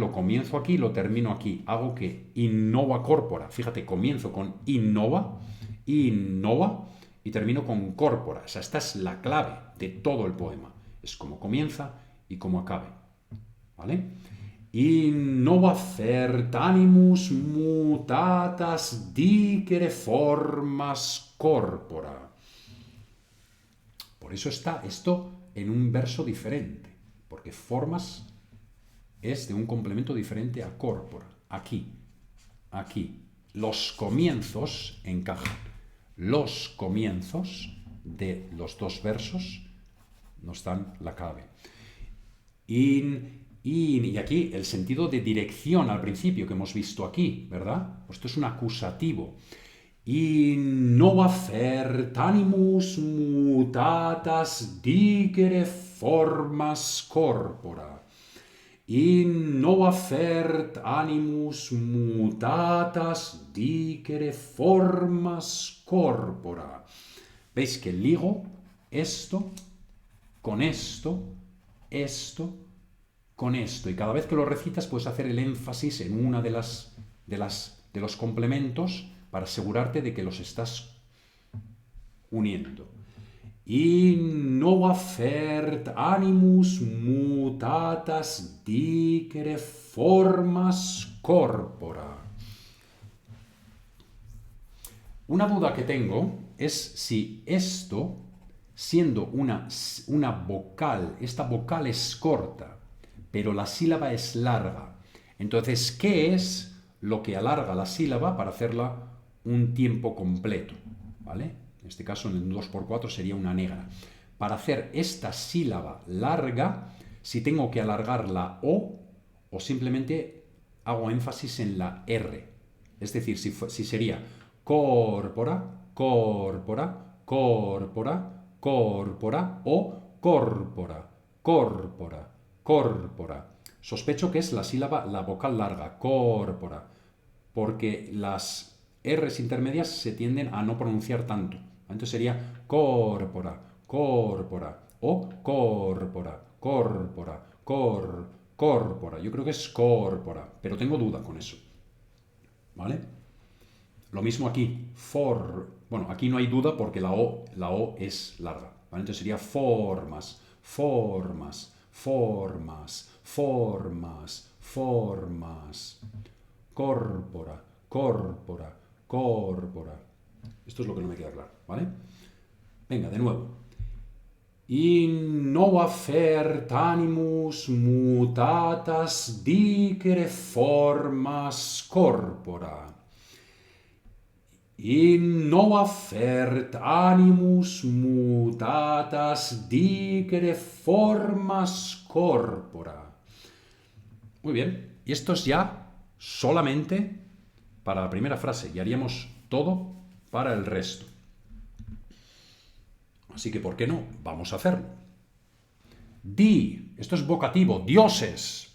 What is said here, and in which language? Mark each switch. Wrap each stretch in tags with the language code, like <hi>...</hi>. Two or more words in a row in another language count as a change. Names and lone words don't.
<es>Lo comienzo aquí y lo termino aquí. Hago que</es> <la>innova corpora.</la> <es>Fíjate, comienzo con innova, y termino con corpora. O sea, esta es la clave de todo el poema. Es como comienza y como acabe. ¿Vale?</es> <la>Innova cert animus mutatas dicere formas corpora.</la> <es>Por eso está esto en un verso diferente, porque formas es de un complemento diferente a corpora. Aquí, aquí. Los comienzos encajan. Los comienzos de los dos versos nos dan la clave. Y aquí el sentido de dirección al principio que hemos visto aquí, ¿verdad? Pues esto es un acusativo.</es> <la>Innova cert animus mutatas dicere formas corpora. Innova cert animus mutatas dicere formas corpora.</la> <es>¿Veis que ligo esto con esto, esto con esto? Y cada vez que lo recitas puedes hacer el énfasis en una de los complementos para asegurarte de que los estás uniendo.</es> <la>Innova cert animus mutatas dicere formas corpora.</la> <es>Una duda que tengo es si esto, siendo una vocal, esta vocal es corta, pero la sílaba es larga. Entonces, ¿qué es lo que alarga la sílaba para hacerla un tiempo completo? ¿Vale? En este caso, en el 2×4 sería una negra. Para hacer esta sílaba larga, si tengo que alargar la O simplemente hago énfasis en la R. Es decir, si sería</es> <la>corpora, corpora, corpora, corpora</la> <es>o</es> <la>corpora, corpora, corpora.</la> <es>Sospecho que es la vocal larga, corpora, porque las R's intermedias se tienden a no pronunciar tanto. Entonces sería</es> <la>corpora, corpora</la> <es>o</es> <la>corpora, corpora, corpora.</la> <es>Yo creo que es corpora, pero tengo duda con eso. ¿Vale? Lo mismo aquí, bueno, aquí no hay duda porque la O es larga. ¿Vale? Entonces sería formas, formas, formas, formas, formas,</es> <la>corpora, corpora, corpora.</la> <es>Esto es lo que no me queda claro, ¿vale? Venga, de nuevo.</es> <la>Innova cert animus mutatas dicere formas corpora. Innova cert animus mutatas dicere formas corpora.</la> <es>Muy bien, y esto es ya solamente para la primera frase, y haríamos todo para el resto. Así que, ¿por qué no? Vamos a hacerlo. Esto es vocativo, dioses.</es>